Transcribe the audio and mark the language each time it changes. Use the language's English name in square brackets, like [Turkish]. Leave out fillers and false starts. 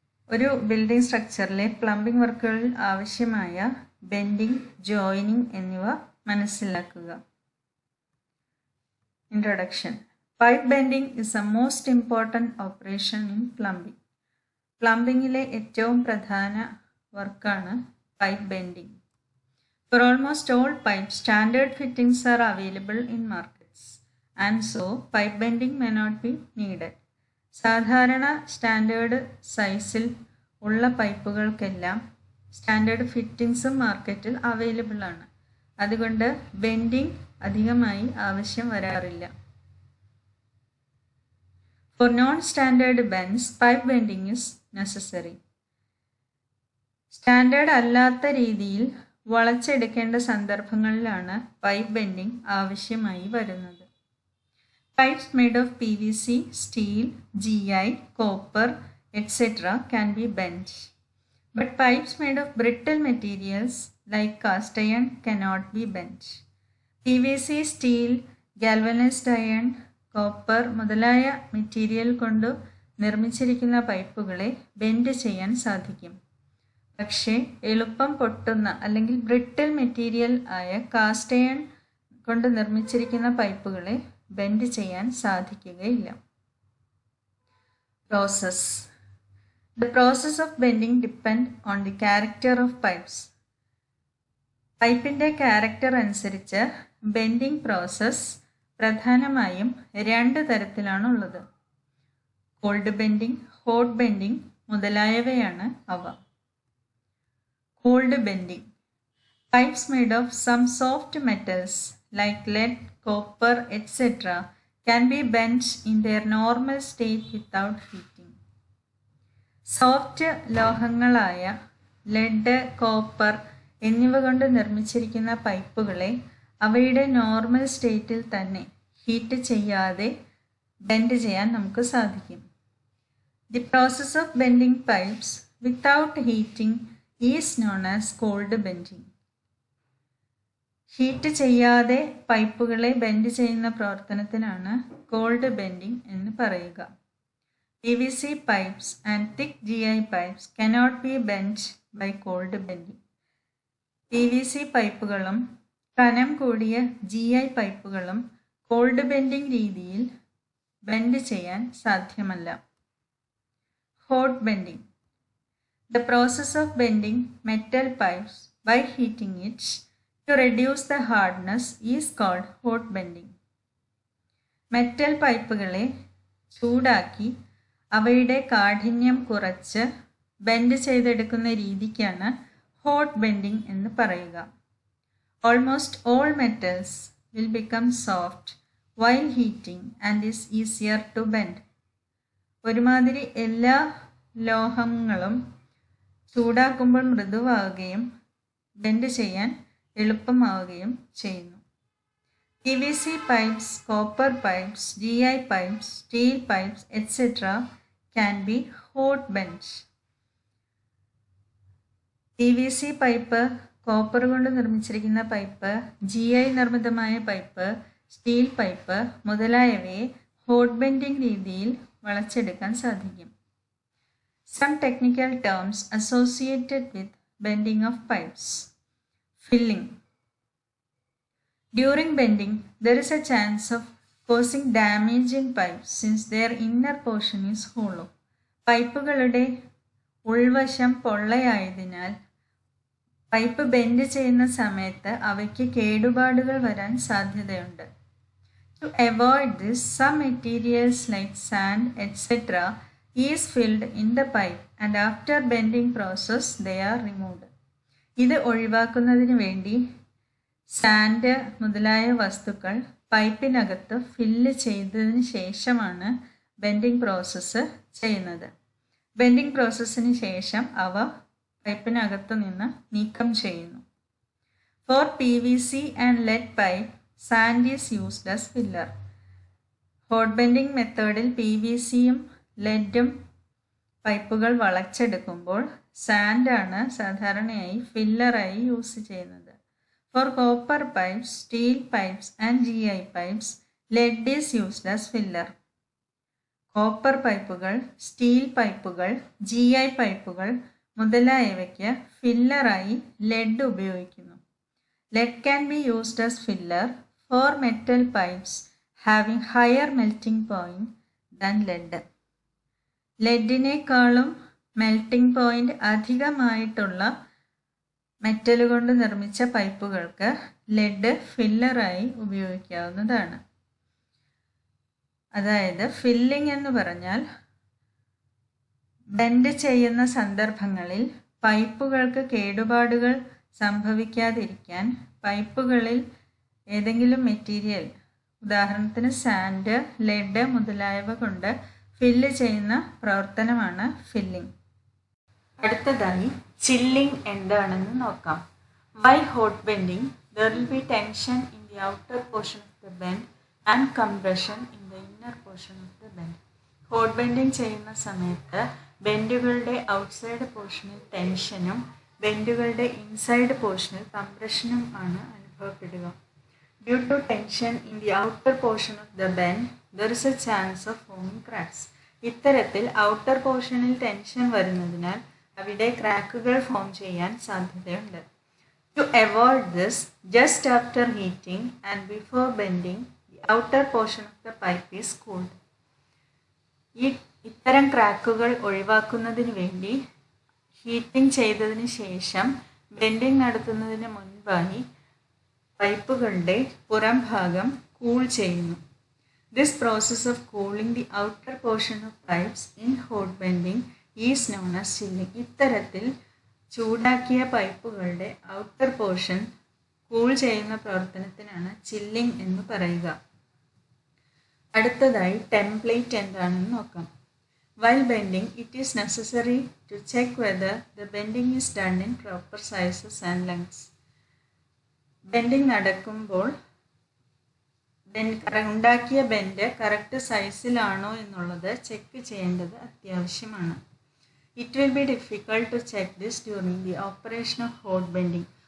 [Malayalam] ഒരു building സ്ട്രക്ചറിലെ plumbing വർക്കുകളിൽ ആവശ്യമായ bending, joining എന്നിവ മനസ്സിലാക്കുക. [English] Introduction. Pipe bending is a most important operation in plumbing. [Malayalam] പ്ലംബിങ്ങിലെ ഏറ്റവും പ്രധാന വർക്കാണ് pipe bending. [English] For almost all pipes, standard fittings are available in markets, and so pipe bending may not be needed. [Malayalam] സാധാരണ standard സൈസിൽ ഉള്ള പൈപ്പുകൾക്കെല്ലാം standard ഫിറ്റിംഗ്സും മാർക്കറ്റിൽ available ആണ്. അതുകൊണ്ട് bending അധികമായി ആവശ്യം വരാറില്ല. [English] For non standard bends, pipe bending is necessary. [Malayalam] Standard അല്ലാത്ത രീതിയിൽ വളച്ചെടുക്കേണ്ട സന്ദർഭങ്ങളിലാണ് പൈപ്പ് ബെൻഡിങ് ആവശ്യമായി വരുന്നത്. [English] Pipes made of PVC, steel, GI, copper, etc. can be bent. But pipes made of brittle materials like cast iron cannot be bent. [Malayalam] PVC, steel, galvanized iron, copper മുതലായ material കൊണ്ട് നിർമ്മിച്ചിരിക്കുന്ന പൈപ്പുകളെ bend ചെയ്യാൻ സാധിക്കും. പക്ഷേ എളുപ്പം പൊട്ടുന്ന അല്ലെങ്കിൽ ബ്രിട്ടിൽ മെറ്റീരിയൽ ആയ കാസ്റ്റ് അയൺ കൊണ്ട് നിർമ്മിച്ചിരിക്കുന്ന പൈപ്പുകളെ ബെൻഡ് ചെയ്യാൻ സാധിക്കുകയില്ല. Process. [English] The process of bending depend on the character of pipes. [Malayalam] പൈപ്പിൻ്റെ ക്യാരക്ടർ അനുസരിച്ച് ബെൻഡിങ് പ്രോസസ് പ്രധാനമായും 2 തരത്തിലാണുള്ളത്. കോൾഡ് ബെൻഡിങ്, ഹോട്ട് ബെൻഡിങ് മുതലായവയാണ് അവ. Called bending. [English] Pipes made of some soft metals like lead, copper, etc. can be bent in their normal state without heating. [Malayalam] Soft ലോഹങ്ങളായ lead, copper എന്നിവ കൊണ്ട് നിർമ്മിച്ചിരിക്കുന്ന പൈപ്പുകളെ അവയുടെ normal സ്റ്റേറ്റിൽ തന്നെ heat ചെയ്യാതെ ബെൻഡ് ചെയ്യാൻ നമുക്ക് സാധിക്കും. [English] The process of bending pipes without heating is known as cold bending. [Malayalam] Heat ചെയ്യാതെ പൈപ്പുകളെ ബെൻഡ് ചെയ്യുന്ന പ്രവർത്തനത്തിനാണ് കോൾഡ് ബെൻഡിങ് എന്ന് പറയുക. [English] PVC pipes and thick GI pipes cannot be bent by cold bending. [Malayalam] PVC പൈപ്പുകളും കനം കൂടിയ GI പൈപ്പുകളും കോൾഡ് ബെൻഡിങ് രീതിയിൽ bend ചെയ്യാൻ സാധ്യമല്ല. Hot bending. [English] The process of bending metal pipes by heating it to reduce the hardness is called hot bending. [Malayalam] Metal പൈപ്പുകളെ ചൂടാക്കി അവയുടെ കാഠിന്യം കുറച്ച് bend ചെയ്തെടുക്കുന്ന രീതിക്കാണ് ഹോട്ട് ബെൻഡിങ് എന്ന് പറയുക. [English] Almost all metals will become soft while heating and is easier to bend. [Malayalam] ഒരുമാതിരി എല്ലാ ലോഹങ്ങളും ചൂടാക്കുമ്പോൾ മൃദുവാകുകയും ബെൻഡ് ചെയ്യാൻ എളുപ്പമാവുകയും ചെയ്യുന്നു. [English] PVC pipes, copper pipes, GI pipes, steel pipes, etc. can be hot bent. [Malayalam] PVC pipe, copper കൊണ്ട് നിർമ്മിച്ചിരിക്കുന്ന pipe, GI നിർമ്മിതമായ pipe, steel pipe മുതലായവയെ hot bending രീതിയിൽ വളച്ചെടുക്കാൻ സാധിക്കും. [English] Some technical terms associated with bending of pipes. Filling. During bending, there is a chance of causing damage in pipes since their inner portion is hollow. [Malayalam] പൈപ്പുകളുടെ ഉൾവശം പൊള്ളയായതിനാൽ pipe bend ചെയ്യുന്ന സമയത്ത് അവയ്ക്ക് കേടുപാടുകൾ വരാൻ സാധ്യതയുണ്ട്. [English] To avoid this, some materials like sand, etc. is filled in the pipe and after bending process they are removed. [Malayalam] ഇത് ഒഴിവാക്കുന്നതിന് വേണ്ടി സാൻഡ് മുതലായ വസ്തുക്കൾ പൈപ്പിനകത്ത് ഫില്ല് ചെയ്തതിന് ശേഷമാണ് ബെൻഡിങ് പ്രോസസ്സ് ചെയ്യുന്നത്. ബെൻഡിങ് പ്രോസസ്സിന് ശേഷം അവ പൈപ്പിനകത്ത് നിന്ന് നീക്കം ചെയ്യുന്നു. [English] For PVC and lead pipe, sand is used as filler. [Malayalam] Hot bending മെത്തേഡിൽ PVCയും ലെഡും പൈപ്പുകൾ വളച്ചെടുക്കുമ്പോൾ സാൻഡാണ് സാധാരണയായി ഫില്ലറായി യൂസ് ചെയ്യുന്നത്. [English] For copper pipes, steel pipes and GI pipes, lead is used as filler. [Malayalam] Copper പൈപ്പുകൾ, സ്റ്റീൽ പൈപ്പുകൾ, GI പൈപ്പുകൾ മുതലായവയ്ക്ക് ഫില്ലറായി ലെഡ് ഉപയോഗിക്കുന്നു. [English] Lead can be used as filler for metal pipes having higher melting point than lead. [Malayalam] ലെഡിനേക്കാളും melting point അധികമായിട്ടുള്ള metal കൊണ്ട് നിർമ്മിച്ച പൈപ്പുകൾക്ക് lead ഫില്ലറായി ഉപയോഗിക്കാവുന്നതാണ്. അതായത് filling എന്ന് പറഞ്ഞാൽ ബെൻഡ് ചെയ്യുന്ന സന്ദർഭങ്ങളിൽ പൈപ്പുകൾക്ക് കേടുപാടുകൾ സംഭവിക്കാതിരിക്കാൻ പൈപ്പുകളിൽ ഏതെങ്കിലും മെറ്റീരിയൽ, ഉദാഹരണത്തിന് സാൻഡ്, ലെഡ് മുതലായവ കൊണ്ട് ഫില്ല് ചെയ്യുന്ന പ്രവർത്തനമാണ് ഫില്ലിംഗ്. അടുത്തതായി ചില്ലിംഗ് എന്താണെന്ന് നോക്കാം. [English] While hot bending, there will be tension in the outer portion of the bend and compression in the inner portion of the bend. [Malayalam] Hot bending ചെയ്യുന്ന സമയത്ത് ബെൻഡുകളുടെ ഔട്ട്സൈഡ് പോർഷനിൽ ടെൻഷനും ബെൻഡുകളുടെ ഇൻസൈഡ് പോർഷനിൽ കംപ്രഷനും ആണ് അനുഭവപ്പെടുക. [English] Due to tension in the outer portion of the bend there is a chance of forming cracks. [Malayalam] ഇത്തരത്തിൽ outer പോർഷനിൽ tension വരുന്നതിനാൽ അവിടെ ക്രാക്കുകൾ ഫോം ചെയ്യാൻ സാധ്യതയുണ്ട്. [English] To avoid this, just after heating and before bending, the outer portion of the pipe is cooled. [Malayalam] ഇത്തരം ക്രാക്കുകൾ ഒഴിവാക്കുന്നതിന് വേണ്ടി ഹീറ്റിംഗ് ചെയ്തതിന് ശേഷം ബെൻഡിങ് നടത്തുന്നതിന് മുൻപായി പൈപ്പുകളുടെ പുറം ഭാഗം കൂൾ ചെയ്യുന്നു. [English] This process of cooling the outer portion of pipes in hot bending is known as chilling. [Malayalam] ഇത്തരത്തിൽ ചൂടാക്കിയ പൈപ്പുകളുടെ ഔട്ടർ പോർഷൻ കൂൾ ചെയ്യുന്ന പ്രവർത്തനത്തിനാണ് ചില്ലിംഗ് എന്ന് പറയുക. അടുത്തതായി ടെംപ്ലേറ്റ് എന്താണെന്ന് നോക്കാം. [English] While bending, it is necessary to check whether the bending is done in proper sizes and lengths. [Malayalam] Bending നടക്കുമ്പോൾ ഉണ്ടാക്കിയ ബെൻഡ് കറക്റ്റ് സൈസിലാണോ എന്നുള്ളത് ചെക്ക് ചെയ്യേണ്ടത് അത്യാവശ്യമാണ്. [English] It will be difficult to check this during the operation of hot bending.